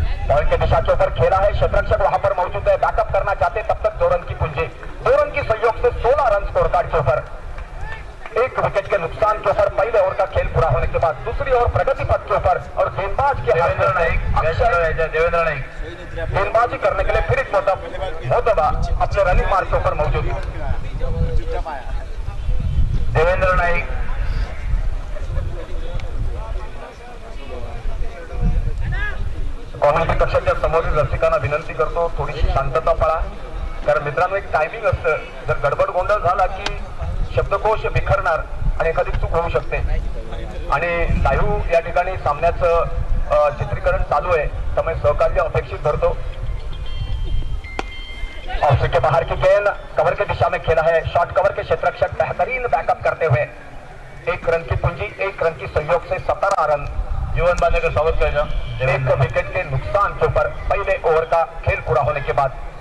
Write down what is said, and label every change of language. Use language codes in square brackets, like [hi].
[hi] Point के दिशा के ऊपर खेला है, क्षेत्ररक्षक वहां पर मौजूद है, बैकअप करना चाहते तब तक 2 रन की पूंजी, 2 रन की सहयोग से 16 रन स्कोर कार्ड के ऊपर। 1 विकेट के नुकसान के ऊपर पहले ओवर का खेल पूरा होने के बाद दूसरी ओवर प्रगति पथ के ऊपर और गेंदबाज के देवेंद्र नाइक गेंदबाजी करने के लिए फिर एक मोतबा अपने रनिंग मार्ग के ऊपर मौजूद। [mr] देवेंद्र नाईक कॉमेंट्री कक्षाच्या समोरील रसिकांना विनंती करतो थोडीशी शांतता पाळा, कारण मित्रांनो एक टायमिंग असतं, जर गडबड गोंधळ झाला की शब्दकोश बिखरणार आणि एखादी चूक होऊ शकते। आणि लाईव्ह या ठिकाणी सामन्याचं चित्रीकरण चालू आहे, त्यामुळे सहकार्य अपेक्षित धरतो। [hi] ऑफ के बाहर की गेंद कवर के दिशा में खेला है, शॉर्ट कवर के क्षेत्ररक्षक बेहतरीन बैकअप करते हुए 1 रन की पूंजी, 1 रन की सहयोग से 17 रन जीवन बांधे का स्वागत करेगा। 1 विकेट के नुकसान के ऊपर पहले ओवर का खेल पूरा होने के बाद